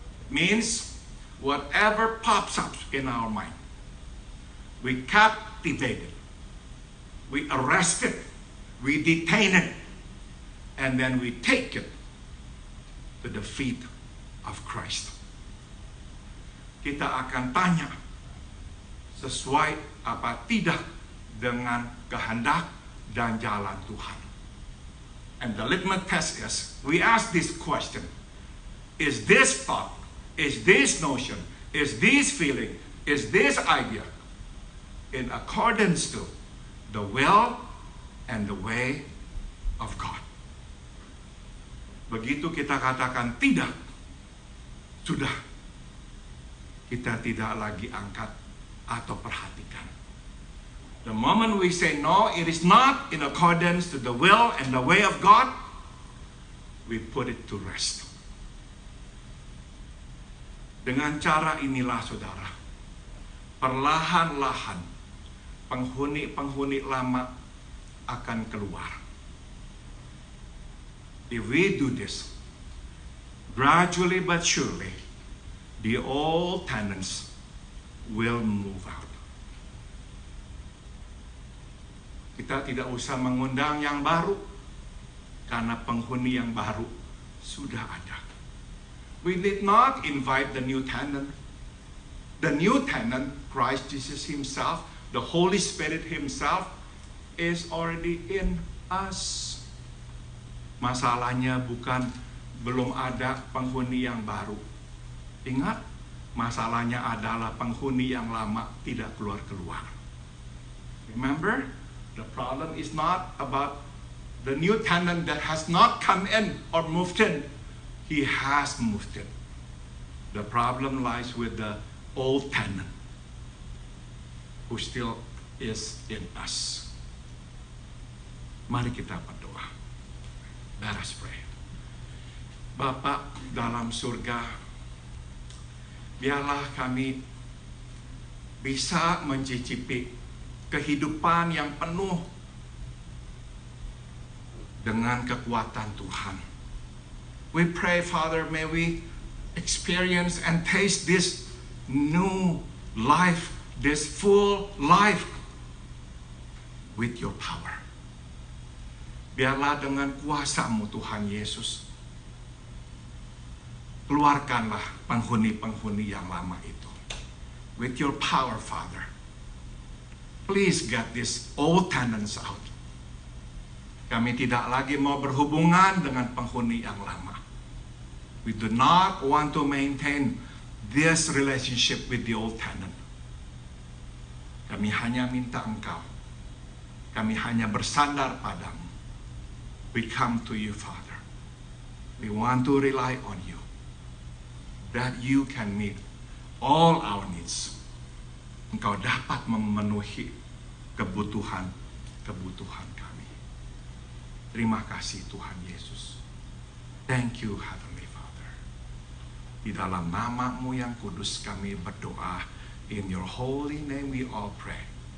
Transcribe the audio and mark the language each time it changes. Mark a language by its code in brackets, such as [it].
[en] Means whatever pops up in our mind, we captivate it, we arrest it, we detain it, and then we take it to the feet of Christ. [id] Kita akan tanya, sesuai apa tidak dengan kehendak dan jalan Tuhan. [en] And the litmus test is, we ask this question, is this thought, is this notion, is this feeling, is this idea in accordance to the will and the way of God? [id] Begitu kita katakan tidak, sudah, kita tidak lagi angkat atau perhatikan. [en] The moment we say no, it is not in accordance to the will and the way of God, we put it to rest. [id] Dengan cara inilah, saudara, perlahan-lahan penghuni-penghuni lama akan keluar. [en] If we do this, gradually but surely, the old tenants will move out. [id] Kita tidak usah mengundang yang baru, karena penghuni yang baru sudah ada. [en] We did not invite the new tenant. The new tenant, Christ Jesus himself, the Holy Spirit himself, is already in us. [id] Masalahnya bukan belum ada penghuni yang baru. Ingat, masalahnya adalah penghuni yang lama tidak keluar-keluar. [en] Remember, the problem is not about the new tenant that has not come in or moved in. He has moved in. The problem lies with the old tenant who still is in us. [id] Mari kita berdoa. [en] Let us pray. [id] Bapa dalam surga, biarlah kami bisa mencicipi kehidupan yang penuh dengan kekuatan Tuhan. [en] We pray, Father, may we experience and taste this new life, this full life with your power. [id] Biarlah dengan kuasa-Mu Tuhan Yesus, keluarkanlah penghuni-penghuni yang lama itu. [en] With your power, Father. Please get these old tenants out. [id] Kami tidak lagi mau berhubungan dengan penghuni yang lama. [en] We do not want to maintain this relationship with the old tenant. [id] Kami hanya minta Engkau. Kami hanya bersandar padamu. [en] We come to you, Father. We want to rely on you. That you can meet all our needs. [id] Engkau dapat memenuhi kebutuhan kami. Terima kasih Tuhan Yesus. [en] Thank you, Heavenly Father. [id] Di dalam nama-Mu yang kudus kami berdoa. [en] In your holy name we all pray.